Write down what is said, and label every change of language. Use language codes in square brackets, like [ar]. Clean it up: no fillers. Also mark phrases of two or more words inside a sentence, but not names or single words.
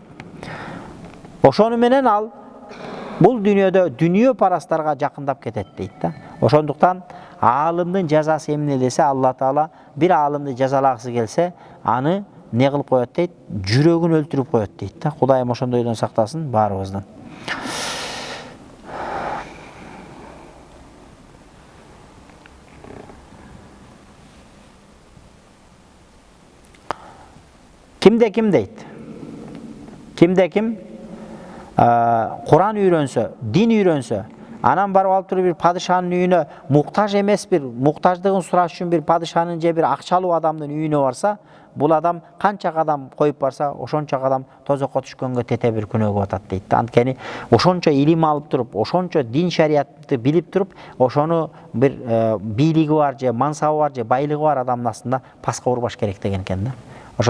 [ky] Ошону менен ал бул дүйнөдө дүнүйө парастарга жакындап кетет дейт да. Ошондуктан аалымдын жазасы эмне десе, Алла Таала бир аалымды жазалагысы келсе, аны не кылып коет дейт? Жүрөгүн өлтүрүп коет дейт да. Кудайым ошондойдон сактасын баарыбыздан. Кимде ким дейт? Кимде ким? Kur'an үйрөнсө, din үйрөнсө, анан барып алып туруп бир падышанын үйүнө муктаж эмес бир, муктаждыгын сураш үчүн бир падышанын же бир акчалуу адамдын үйүнө барса, бул адам канча кадам коюп барса, ошончо кадам тозокко түшкөнгө тете бир күнөөгө батат дейт. Анткени ошончо илим алып туруп, ошончо дин шариятты билип туруп, ошону бир бийлиги бар же мансабы бар же байлыгы бар адамдын астында паска урбаш керек деген экен да.